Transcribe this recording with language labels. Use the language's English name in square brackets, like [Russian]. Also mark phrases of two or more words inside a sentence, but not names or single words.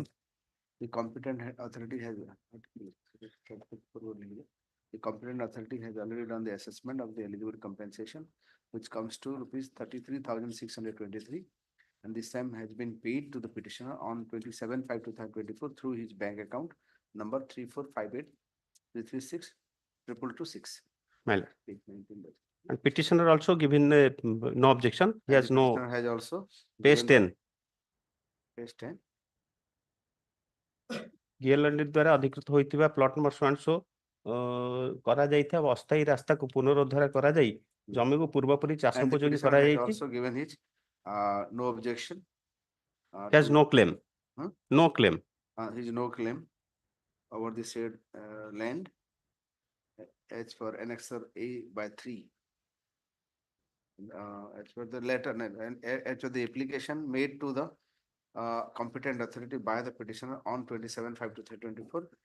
[English] The competent authority has already done the assessment of the eligible compensation, which comes to rupees 33,623, and this sum has been paid to the petitioner on 27/5/2024 through his bank account number 3458-336-2226. Well, and petitioner also given no objection. He has no. Petitioner has also Page 10. Page 10. [Odia] GLND ଦ୍ୱାରା ଅଧିକୃତ ହୋଇଥିବା ପ୍ଲଟ ନମ୍ବର 100 କରାଯାଇଥିବା ଅସ୍ଥାୟୀ ରାସ୍ତାକୁ ପୁନରୁଦ୍ଧାର କରାଯାଇ ଜମିକୁ ପୂର୍ବପରି ଚାଷ [English] And the [Odia] ଉପଯୋଗୀ [English] petitioner has [Odia] କରାଯାଇଛି. [English] also given his no objection. He has no claim. No claim. His no claim over the said land as per annexure A/3. As per the letter and as per the application made to the competent authority by the petitioner on 27/5/2024.